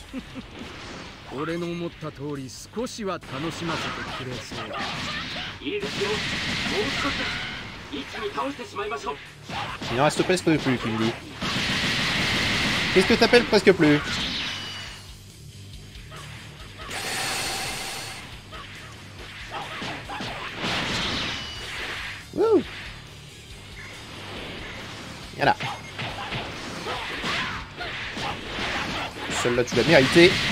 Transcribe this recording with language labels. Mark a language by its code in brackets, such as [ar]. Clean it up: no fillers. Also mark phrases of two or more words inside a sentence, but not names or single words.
[ja] 俺の思った通り少しは楽しませてくれそう。いいですよ。もう少し一気に倒してしまいましょう。 [fr] Il en reste presque plus, tu me dis. Qu'est-ce que t'appelles presque plus? Wouh! Voilà. Celle-là, tu l'as mérité.